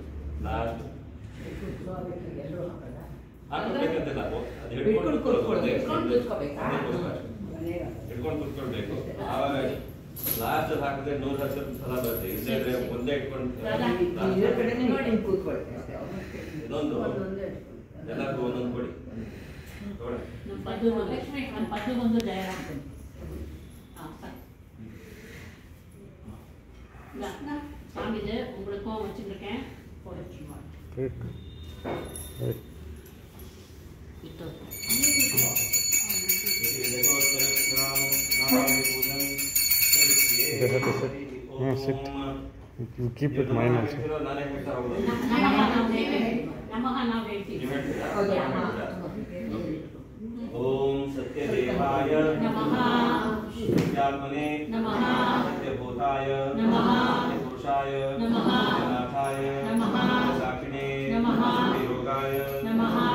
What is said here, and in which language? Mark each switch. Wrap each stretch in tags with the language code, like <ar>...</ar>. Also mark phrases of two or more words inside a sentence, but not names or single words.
<kn>ಲಾಸ್ಟ್ ಹಾಕಬೇಕಂತಿಲ್ಲ, ಅದು ಹಿಡ್ಕೊಂಡು ಕುತ್ಕೊಳ್ಬೇಕು. ಆವಾಗ ಲಾಸ್ಟ್ ಹಾಕಿದ್ರೆ 110 ಫಲ ಬರುತ್ತೆ. ಇಲ್ಲೇ ಒಂದೇ ಇಟ್ಕೊಂಡು ಇನ್ನೊಂದು ಎಲ್ಲರಿಗೂ ಒಂದೊಂದು ಕೊಡಿ. ನಮ್ಮ ಪದ್ದು ಬಂದು ಜಯ ಮಾಡ್ತೀನಿ.</kn> <ta>சாமிது உங்களுக்கும் வச்சுருக்கேன், போயிடுச்சுமா.</ta> <en>You keep it mine also.</en> <kn>ನಮಃ ನಾವು ಹೇಳ್ತೀವಿ.</kn> <sa>ओम सत्यदेवाय नमः, सत्यात्मने नमः, सत्यभूताय नमः, सत्यपुरुषाय नमः, सत्यनाथाय नमः, साक्षिणे नमः, योगाय नमः,</sa>